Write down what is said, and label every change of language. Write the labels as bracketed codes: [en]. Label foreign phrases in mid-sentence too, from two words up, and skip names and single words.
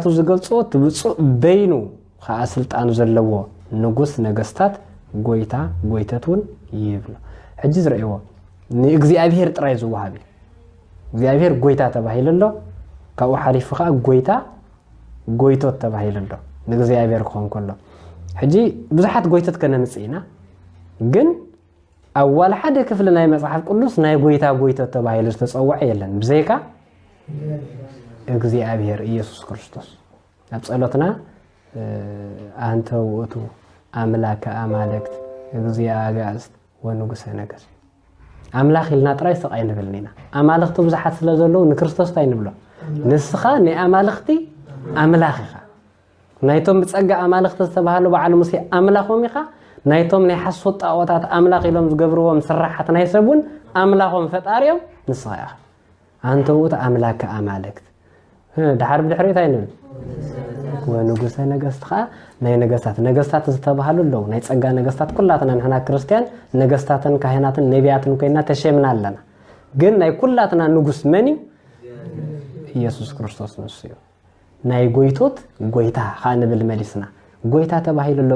[ti] ዝገልጾ ትብጹእ በይኑ ከዓ ስልጣን ዘለዎ ንጉስ ነገስታት ጎይታ ጎይተቱን ይብሉ ሕጂ ዝረእይዎ ንእግዚአብሔር ጥራይ ዝወሃብ እግዚአብሔር ጎይታ ተባሂሉሎ ካብኡ ሓሊፉ ከዓ ጎይታ ጎይቶት ተባሂሉሎ ንእግዚአብሔር ክኾን ከሎ ሕጂ ብዙሓት ጎይቶት ከነምጽኢና ግን ኣዋል ሓደ ክፍሊ ናይ መጽሓፍ ቅዱስ ናይ ጎይታ ጎይቶት ተባሂሉ ዝተጸውዐ የለን ብዘይካ [gez] እግዚአብሔር ኢየሱስ ክርስቶስ [ti] ኣብ ጸሎትና [gez] አንተ ውእቱ አምላከ አማልክት እግዚአብሔር ወንጉሰ ነገሥት አምላኽ [ti] ኢልና ጥራይ ሰቃይ ንብልኒና አማልክቱ ብዙሓት ስለዘለው ንክርስቶስ ታይ ንብሎ ንስኻ ናይ አማልክቲ አምላኽ ኢኻ ናይቶም ብጸጋ አማልክቲ ዝተባሃሉ በዓል ሙሴ አምላኾም ኢኻ ናይቶም ናይ ሓሶት ጣዖታት አምላኽ ኢሎም ዝገብርዎም ስራሓት ናይ ሰቡን አምላኾም ፈጣሪዮም ንስኻ ኢኻ [gez] አንተ ውእቱ አምላከ አማልክት [ti] ድሓር ብድሕሪት ታይ ንብል [gez] ወንጉሰ ነገሥት [ti] ከዓ ናይ ነገስታት ዝተባሃሉ ኣለው ናይ ጸጋ ነገስታት ኩላትና ንሕና ክርስቲያን ነገስታትን ካህናትን ነቢያትን ኮይና ተሸምና ኣለና ግን ናይ ኩላትና ንጉስ መን እዩ ኢየሱስ ክርስቶስ ንሱ እዩ ናይ ጎይቶት ጎይታ ከዓ ንብል መሊስና ጎይታ ተባሂሉሎ